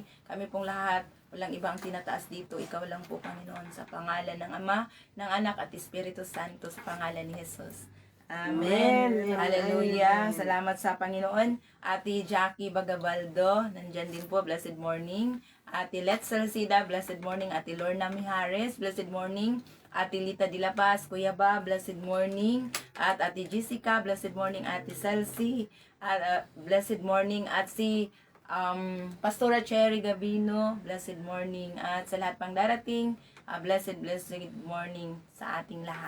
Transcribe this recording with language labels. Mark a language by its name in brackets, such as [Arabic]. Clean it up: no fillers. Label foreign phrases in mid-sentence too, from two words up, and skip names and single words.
[Filipino] Kami pong lahat, walang ibang tinataas dito. Ikaw lang po, Panginoon, sa pangalan ng Ama, ng Anak at Espiritu Santo, sa pangalan ni Jesus. Amen. Hallelujah. Salamat sa Panginoon. Ate Jackie Bagabaldo, nandyan din po. [English] Blessed morning. Ate Letzel Sida, blessed morning. Ate Lorna Mijares, blessed morning. Ate Lita de la Paz, Kuya Ba, blessed morning. At Ate Jessica, blessed morning. Ate Celsi, blessed morning. [Filipino] At si [English] Pastora Cherry Gabino, blessed morning. [Filipino] At sa lahat pang darating, [English] blessed morning [Filipino] sa ating lahat.